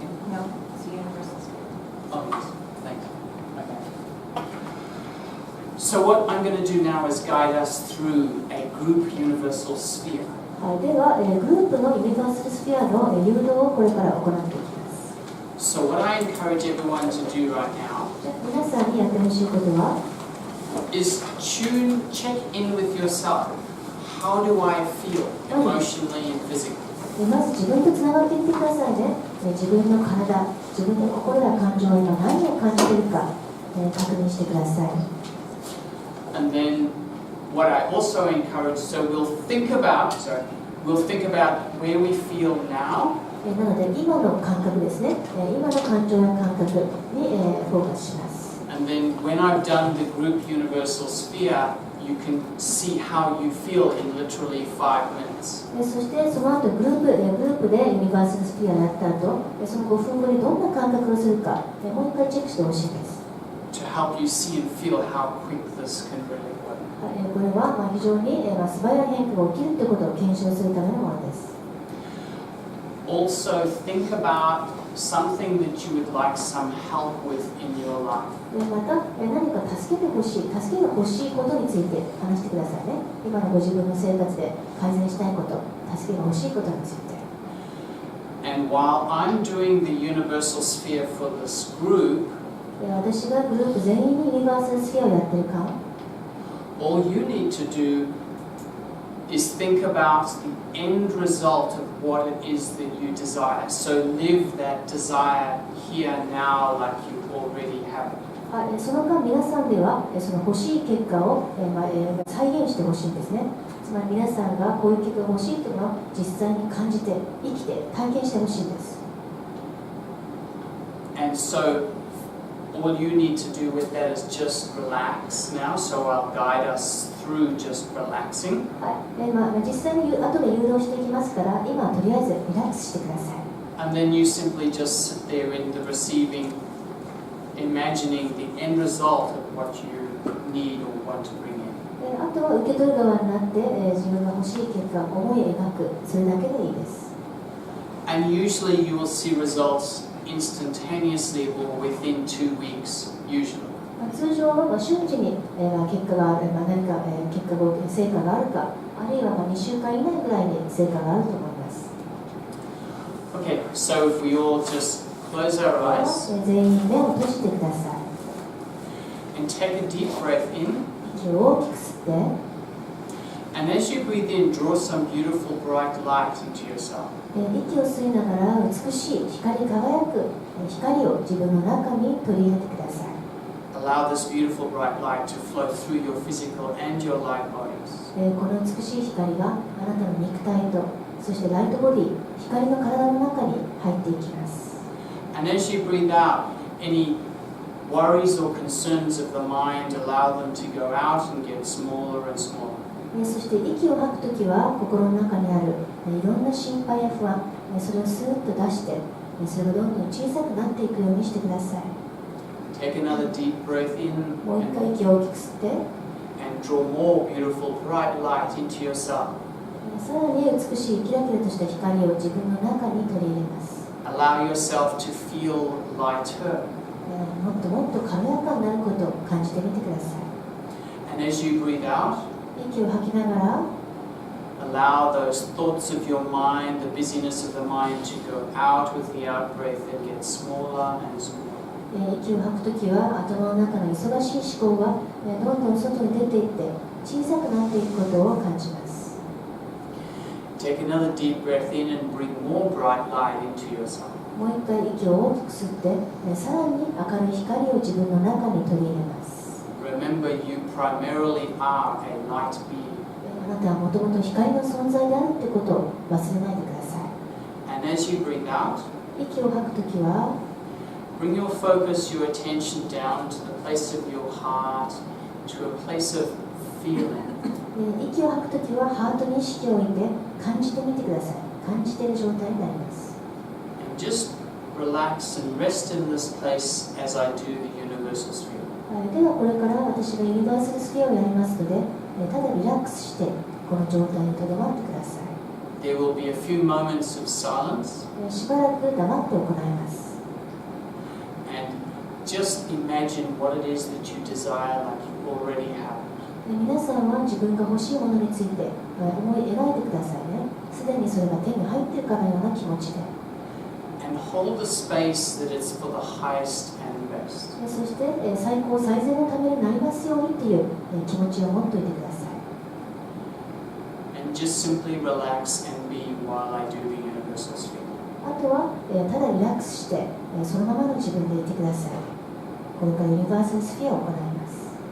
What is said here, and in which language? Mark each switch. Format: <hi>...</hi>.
<en>No, it's a universal spirit. Oh, yes. Thank you. Okay. So what I'm going to do now is guide us through a group universal sphere.</en> <ja>では、グループのユニバーサルスフィアの誘導をこれから行っていきます。</ja> <en>So what I encourage everyone to do right now</en> <ja>皆さんにやってほしいことは、</ja> <en>is check in with yourself. How do I feel emotionally and physically?</en> <ja>まず自分とつながっていってくださいね。自分の体、自分の心や感情は今何を感じているか、確認してください。</ja> <en>And then what I also encourage, so we'll think about where we feel now.</en> <ja>なので今の感覚ですね。今の感情や感覚にフォーカスします。</ja> <en>And then when I've done the group universal sphere, you can see how you feel in literally 5 minutes.</en> <ja>そしてその後グループでユニバーサルスフィアをやった後、その5分後にどんな感覚がするか、もう一回チェックしてほしいです。</ja> <en>To help you see and feel how quick this can really work.</en> <ja>これは非常に素早い変化が起きるということを検証するためのものです。</ja> <en>Also, think about something that you would like some help with in your life.</en> <ja>また何か助けが欲しいことについて話してくださいね。今のご自分の生活で改善したいこと、助けが欲しいことについて。</ja> <en>And while I'm doing the universal sphere for this group,</en> <ja>私がグループ全員にユニバーサルスフィアをやってる間、</ja> <en>all you need to do is think about the end result of what it is that you desire. So live that desire here now like you already have it.</en> <ja>その間皆さんではその欲しい結果を再現してほしいんですね。つまり皆さんがこういう結果が欲しいというのを実際に感じて生きて体験してほしいんです。</ja> <en>And so all you need to do with that is just relax now. So I'll guide us through just relaxing.</en> <ja>実際に後で誘導していきますから、今はとりあえずリラックスしてください。</ja> <en>And then you simply just sit there in the receiving, imagining the end result of what you need or want to bring in.</en> <ja>あとは受け取る側になって、自分が欲しい結果を思い描く、それだけでいいです。</ja> <en>And usually you will see results instantaneously or within 2 weeks, usually.</en> <ja>通常は瞬時に結果がある、何か結果が成果があるか、あるいは2週間以内ぐらいに成果があると思います。</ja> <en>Okay, so if we all just close our eyes</en> <ja>全員目を閉じてください。</ja> <en>and take a deep breath in,</en> <ja>息を大きく吸って、</ja> <en>and as you breathe in, draw some beautiful bright light into yourself.</en> <ja>息を吸いながら美しい光り輝く光を自分の中に取り入れてください。</ja> <en>Allow this beautiful bright light to flow through your physical and your light bodies.</en> <ja>この美しい光があなたの肉体とそしてライトボディ、光の体の中に入っていきます。</ja> <en>And as you breathe out, any worries or concerns of the mind, allow them to go out and get smaller and smaller.</en> <ja>そして息を吐くときは心の中にあるいろんな心配や不安、それをスーッと出してそれがどんどん小さくなっていくようにしてください。</ja> <en>Take another deep breath in</en> <ja>もう一回息を大きく吸って、</ja> <en>and draw more beautiful bright light into yourself.</en> <ja>さらに美しいキラキラとした光を自分の中に取り入れます。</ja> <en>Allow yourself to feel lighter.</en> <ja>もっともっと軽やかになることを感じてみてください。</ja> <en>And as you breathe out,</en> <ja>息を吐きながら</ja> <en>allow those thoughts of your mind, the busyness of the mind, to go out with the out breath and get smaller and smaller.</en> <ja>息を吐くときは頭の中の忙しい思考がどんどん外に出ていって小さくなっていくことを感じます。</ja> <en>Take another deep breath in and bring more bright light into yourself.</en> <ja>もう一回息を大きく吸ってさらに明るい光を自分の中に取り入れます。</ja> <en>Remember, you primarily are a light being.</en> <ja>あなたはもともと光の存在であるってことを忘れないでください。</ja> <en>And as you breathe out,</en> <ja>息を吐くときは</ja> <en>bring your focus, your attention down to the place of your heart, to a place of feeling.</en> <ja>息を吐くときはハートに意識を置いて感じてみてください。感じている状態になります。</ja> <en>And just relax and rest in this place as I do the universal sphere.</en> <ja>ではこれから私がユニバーサルスフィアをやりますので、ただリラックスしてこの状態にとどまってください。</ja> <en>There will be a few moments of silence,</en> <ja>しばらく黙って行います。</ja> <en>and just imagine what it is that you desire like you already have.</en> <ja>皆さんは自分が欲しいものについて思い描いてくださいね。すでにそれが手に入っているかのような気持ちで。</ja> <en>And hold the space that it's for the highest and best.</en> <ja>そして最高最善のためになりますようにという気持ちを持っておいてください。</ja> <en>And just simply relax and be while I do the universal sphere.</en> <ja>あとはただリラックスしてそのままの自分でいてください。これからユニバーサルスフィアを行います。</ja>